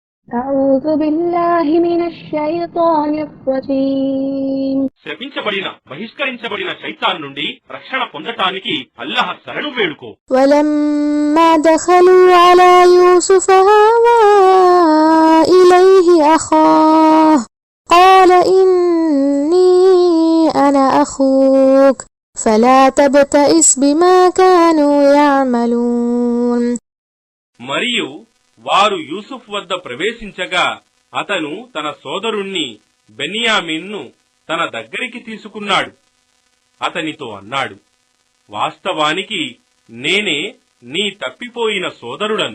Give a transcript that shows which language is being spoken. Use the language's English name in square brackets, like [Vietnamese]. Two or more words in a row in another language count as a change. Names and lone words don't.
[Arabic] أعوذ بالله من الشيطان الرجيم. [Telugu] శపించబడిన బహిష్కరించబడిన శైతాన్ నుండి రక్షణ పొందటానికి అల్లాహ్ శరణు వేడుకో. [Arabic] ولما دخلوا على يوسف آوى إليه أخاه قال إني أنا أخوك فلا تبتئس بما كانوا يعملون. [Telugu] మరియు వారు యూసుఫ్ వద్ద ప్రవేశించగా అతను తన సోదరుణ్ణి బెన్యామీన్ను తన దగ్గరికి తీసుకున్నాడు. అతనితో అన్నాడు, వాస్తవానికి నేనే నీ తప్పిపోయిన సోదరుడను.